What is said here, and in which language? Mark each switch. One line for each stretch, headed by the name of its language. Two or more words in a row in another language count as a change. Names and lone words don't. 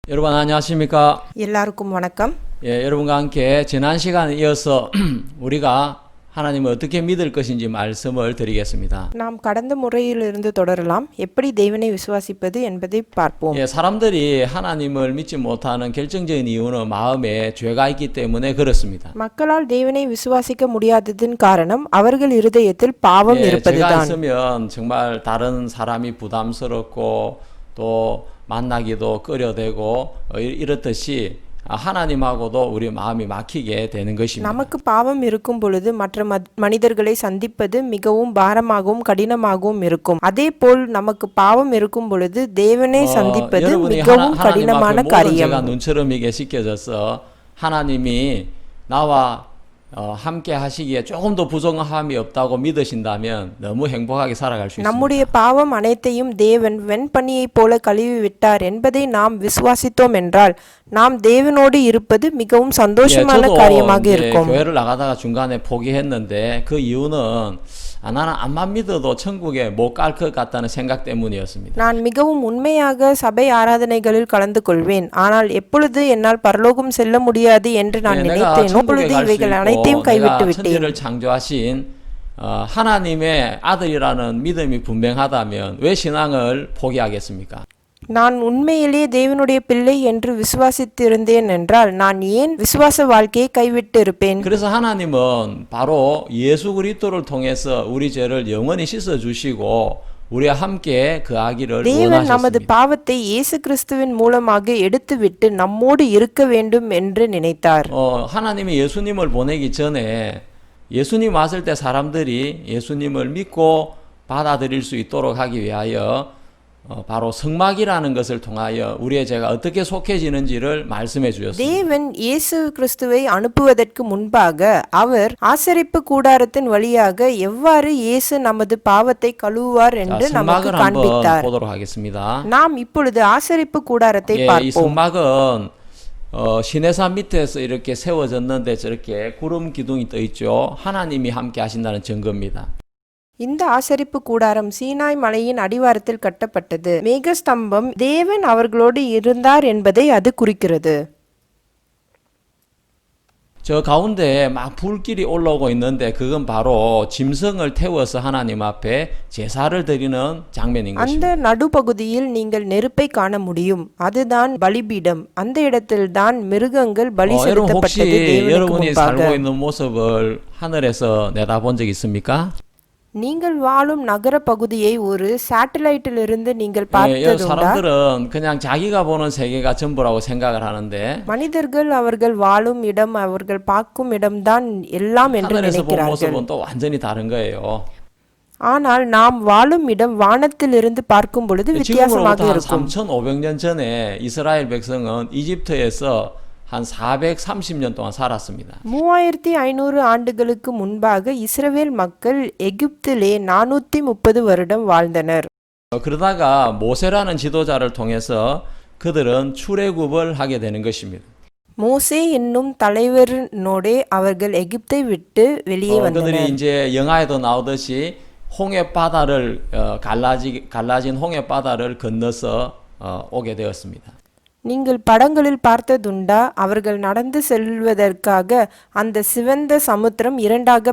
Korean: 여러분 안녕하십니까?
Tamil: எல்லாருக்கும் வணக்கம்.
Korean: 여러분과 함께 지난 시간에 이어서 우리가 하나님을 어떻게 믿을 것인지 말씀을 드리겠습니다.
Tamil: நாம் கடந்த முறையிலிருந்து தொடரலாம். எப்படி தேவனை விசுவாசிப்பது என்பதை பார்ப்போம்.
Korean: 사람들이 하나님을 믿지 못하는 결정적인 이유는 마음에 죄가 있기 때문에 그렇습니다.
Tamil: மக்களால் தேவனை விசுவாசிக்க முடியாததின் காரணம் அவர்கள் இருதயத்தில் பாவம்
Korean: 죄가
Tamil: இருப்பதுதான்.
Korean: 있으면 정말 다른 사람이 부담스럽고 또 만나기도 꺼려대고 이렇듯이 하나님하고도 우리 마음이 막히게 되는 것입니다.
Tamil: நமக்கு பாவம் இருக்கும் பொழுது மற்ற மனிதர்களை சந்திப்பது மிகவும் பாரமாகவும் கடினமாகவும் இருக்கும். அதேபோல் நமக்கு பாவம் இருக்கும் பொழுது தேவனை சந்திப்பது மிகவும் கடினமான காரியம்.
Korean: 제가 눈처럼 이게 씻겨져서 하나님이 나와 함께 하시기에 조금 더 부족함이 없다고 믿으신다면 너무 행복하게 살아갈 수 있습니다.
Tamil: நம்முடைய பாவம் அனைத்தையும் தேவன் வெண்பனியைப் போல கழுவி விட்டார் என்பதை நாம் விசுவாசித்தோம் என்றால் நாம் தேவனோடு இருப்பது மிகவும் சந்தோஷமான காரியமாக இருக்கும்.
Korean: 교회를 나가다가 중간에 포기했는데 그 이유는 나는 암만 믿어도 천국에 못 갈 것 같다는 생각 때문이었습니다.
Tamil: நான் மிகவும் உண்மையாக சபை ஆராதனைகளில் கலந்து கொள்வேன், ஆனால் எப்பொழுது என்னால் பரலோகம் செல்ல முடியாது என்று நான் நினைத்தேன். அப்பொழுது இவைகள் அனைத்தையும் கைவிட்டு விட்டேன்.
Korean: 천지를 창조하신 하나님의 아들이라는 믿음이 분명하다면 왜 신앙을 포기하겠습니까?
Tamil: நான் உண்மையிலே தேவனுடைய பிள்ளை என்று விசுவாசித்திருந்தேன் என்றால் நான் ஏன் விசுவாச வாழ்க்கையை கைவிட்டு இருப்பேன்?
Korean: 그래서 하나님은 바로 예수 그리스도를 통해서 우리 죄를 영원히 씻어 주시고 우리와 함께 거하기를
Tamil: தேவன் நமது
Korean: 원하셨습니다.
Tamil: பாவத்தை இயேசு கிறிஸ்துவின் மூலமாக எடுத்துவிட்டு நம்மோடு இருக்க வேண்டும் என்று நினைத்தார்.
Korean: 하나님이 예수님을 보내기 전에 예수님 왔을 때 사람들이 예수님을 믿고 받아들일 수 있도록 하기 위하여 바로 성막이라는 것을 통하여 우리의 죄가 어떻게 속해지는지를 말씀해 주셨습니다.
Tamil: தேவன் இயேசு கிறிஸ்துவை அனுப்புவதற்கு முன்பாக அவர் ஆசரிப்பு கூடாரத்தின் வழியாக எவ்வாறு இயேசு நமது பாவத்தை கழுவுவார் என்று நமக்கு
Korean: 성막을 한번
Tamil: காண்பித்தார்.
Korean: 보도록 하겠습니다.
Tamil: நாம் இப்பொழுது ஆசரிப்பு கூடாரத்தை
Korean: 이
Tamil: பார்ப்போம்.
Korean: 성막은 시내산 밑에서 이렇게 세워졌는데 저렇게 구름 기둥이 떠 있죠. 하나님이 함께 하신다는 증거입니다.
Tamil: இந்த ஆசரிப்பு கூடாரம் சீனாய் மலையின் அடிவாரத்தில் கட்டப்பட்டது. மேகஸ்தம்பம் தேவன் அவர்களோடு இருந்தார் என்பதை அது குறிக்கிறது.
Korean: 저 가운데 막 불길이 올라오고 있는데 그건 바로 짐승을 태워서 하나님 앞에 제사를 드리는 장면인
Tamil: அந்த
Korean: 것입니다.
Tamil: நடுப்பகுதியில் நீங்கள் நெருப்பை காண முடியும். அதுதான் பலிபீடம். அந்த இடத்தில்தான் மிருகங்கள் பலி
Korean: 여러분
Tamil: செலுத்தப்பட்டது
Korean: 혹시
Tamil: தேவனுக்கு
Korean: 여러분이
Tamil: முன்பாக.
Korean: 살고 있는 모습을 하늘에서 내다본 적 있습니까?
Tamil: நீங்கள் வாழும் நகர பகுதியை ஒரு சேட்டலைட்டிலிருந்து நீங்கள்
Korean: 예,
Tamil: பார்த்ததுண்டா?
Korean: 사람들은 그냥 자기가 보는 세계가 전부라고 생각을 하는데
Tamil: மனிதர்கள் அவர்கள் வாழும் இடம் அவர்கள் பார்க்கும் இடம்தான் எல்லாம் என்று
Korean: 하늘에서 본
Tamil: நினைக்கிறார்கள்.
Korean: 모습은 또 완전히 다른 거예요.
Tamil: ஆனால் நாம் வாழும் இடம் வானத்திலிருந்து பார்க்கும் பொழுது வித்தியாசமாக
Korean: 지금으로부터 한
Tamil: இருக்கும்.
Korean: 3,500년 전에 이스라엘 백성은 이집트에서 한 430년 동안 살았습니다.
Tamil: 3500 ஆண்டுகளுக்கு முன்பாக இஸ்ரவேல் மக்கள் எகிப்திலே 430 வருடம் வாழ்ந்தனர்.
Korean: 그러다가 모세라는 지도자를 통해서 그들은 출애굽을 하게 되는 것입니다.
Tamil: மோசே என்னும் தலைவரினோடே அவர்கள் எகிப்தை விட்டு வெளியே
Korean: 그들이
Tamil: வந்தனர்.
Korean: 이제 영화에도 나오듯이 홍해 바다를 갈라진 홍해 바다를 건너서 오게 되었습니다.
Tamil: நீங்கள் படங்களில் பார்த்ததுண்டா? அவர்கள் நடந்து செல்வதற்காக அந்த சிவந்த சமுத்திரம் இரண்டாக